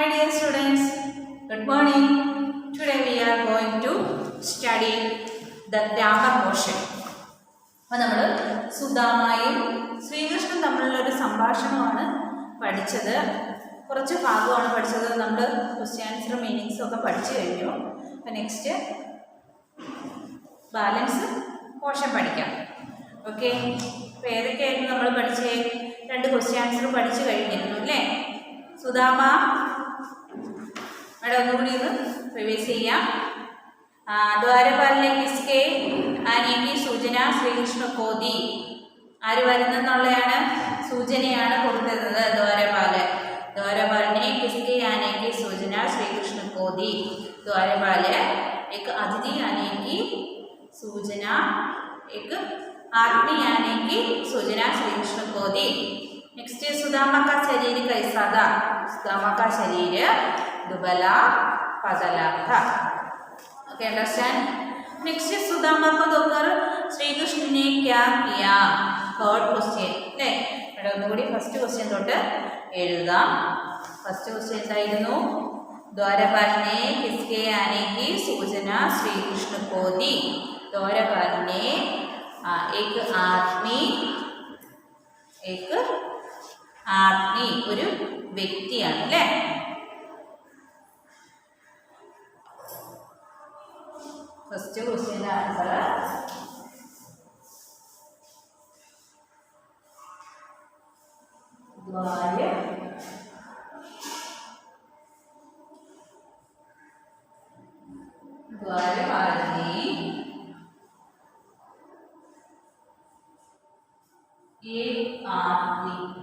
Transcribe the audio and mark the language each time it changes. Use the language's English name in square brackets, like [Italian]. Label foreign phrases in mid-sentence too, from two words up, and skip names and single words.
[English] students, good morning. Today we are going to study the grammar portion. [Malayalam] അപ്പോൾ നമ്മൾ സുദാമയും ശ്രീകൃഷ്ണൻ തമ്മിലുള്ള ഒരു സംഭാഷണമാണ് പഠിച്ചത്. കുറച്ച് ഭാഗമാണ് പഠിച്ചത്. നമ്മൾ [English] question answer [Malayalam] മീനിങ്സും ഒക്കെ പഠിച്ചു കഴിഞ്ഞു. അപ്പോൾ [English] next balance portion [Malayalam] പഠിക്കാം. ഓക്കെ, അപ്പോൾ ഏതൊക്കെയായിരുന്നു നമ്മൾ പഠിച്ചേ? 2 [English] question answer [Malayalam] പഠിച്ചു കഴിഞ്ഞിരുന്നു അല്ലേ? സുദാമ അവിടെ ഒന്നുകൂടി ഇത് റിവൈസ് ചെയ്യാം. [Hindi] द्वारपाल ने किसके आने की सूचना श्रीकृष्ण को दी. [Malayalam] ആര് വരുന്നെന്നുള്ളതാണ് സൂചനയാണ് കൊടുത്തത് [Hindi] द्वारपाल ने किसके आने की सूचना श्रीकृष्ण को दी. द्वारपाल एक अतिथि आने की सूचना, एक आदमी आने की सूचना श्रीकृष्ण को दी. नेक्स्ट सुदामा का शरीर कैसा था? सुदामा का शरीर दुबला पतला था. [English] OK, understand. [Hindi] नेक्स्ट सुदामा को देखकर श्री कृष्ण ने क्या किया? [English] third question अല്ലേ? [Malayalam] ഇവിടെ ഒന്നുകൂടി [English] first question [Malayalam] തൊട്ട് എഴുതാം. [English] first question [Malayalam] എന്തായിരുന്നു? [Hindi] द्वारपाल ने किसके आने की सूचना श्री कृष्ण को दी. द्वारपाल ने एक [Malayalam] ആത്മീ ഒരു വ്യക്തിയാണ് അല്ലേ? [English] first question answer [Hindi] द्वारपालनी एक आदमी